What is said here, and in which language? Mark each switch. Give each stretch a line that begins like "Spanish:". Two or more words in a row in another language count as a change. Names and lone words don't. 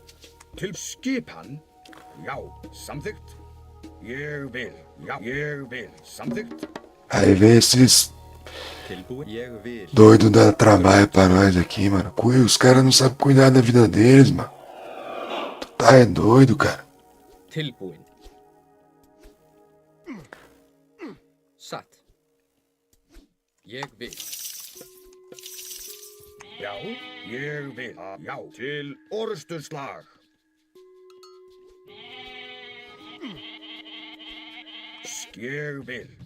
Portuguese: Aí vem esses doidos da trabalho pra nós aqui, mano. Os caras não sabem cuidar da vida deles, mano. Tu tá é doido, cara.
Icelandic: Tilbúin. Satt. Ég vil. Já, ég vil. Já, til orrustuslag. Ég vil.